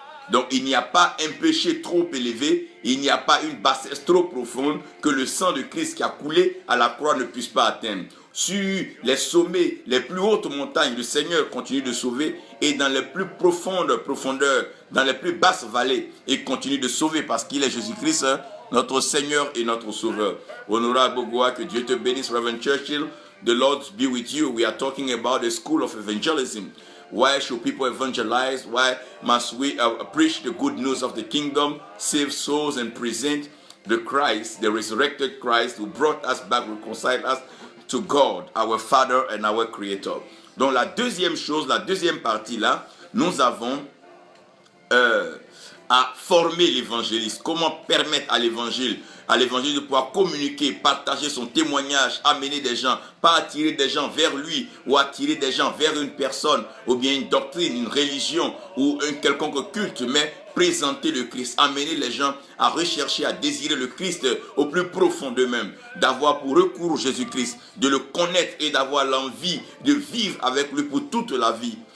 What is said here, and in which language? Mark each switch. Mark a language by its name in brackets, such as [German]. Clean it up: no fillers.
[French] Donc il n'y a pas un péché trop élevé, il n'y a pas une bassesse trop profonde que le sang de Christ qui a coulé à la croix ne puisse pas atteindre. Sur les sommets, les plus hautes montagnes, le Seigneur continue de sauver, et dans les plus profondes profondeurs, dans les plus basses vallées, il continue de sauver parce qu'il est Jésus-Christ, notre Seigneur et notre Sauveur. Honorable Bogoa, que Dieu te bénisse, [English] Reverend Churchill. The Lord be with you. We are talking about the school of evangelism. Why should people evangelize? Why must we preach the good news of the kingdom, save souls and present the Christ, the resurrected Christ who brought us back, reconciled us to God, our Father and our Creator. [French] Donc la deuxième chose, la deuxième partie là, nous avons à former l'évangéliste. Comment permettre à l'évangile de pouvoir communiquer, partager son témoignage, amener des gens, pas attirer des gens vers lui ou attirer des gens vers une personne ou bien une doctrine, une religion ou un quelconque culte, mais présenter le Christ, amener les gens à rechercher, à désirer le Christ au plus profond d'eux-mêmes, d'avoir pour recours Jésus-Christ, de le connaître et d'avoir l'envie de vivre avec lui pour toute la vie.